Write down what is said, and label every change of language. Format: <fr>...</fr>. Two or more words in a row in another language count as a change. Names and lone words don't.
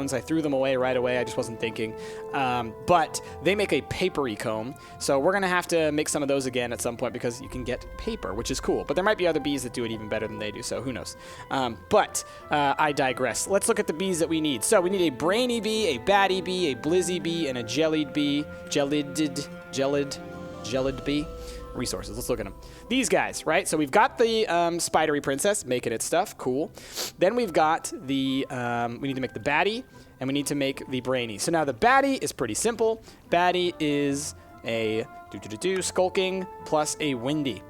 <en>I threw them away right away. I just wasn't thinking. But they make a papery comb, so we're going to have to make some of those again at some point, because you can get paper, which is cool. But there might be other bees that do it even better than they do, so who knows. But I digress. Let's look at the bees that we need. So we need a brainy bee, a batty bee, a blizzy bee, and a jellied bee. Gelid bee. Resources. Let's look at them. These guys, right? So we've got the spidery princess making its stuff. Cool. Then we've got the, we need to make the batty, and we need to make the brainy. So now the batty is pretty simple. Batty is a skulking plus a windy.</en>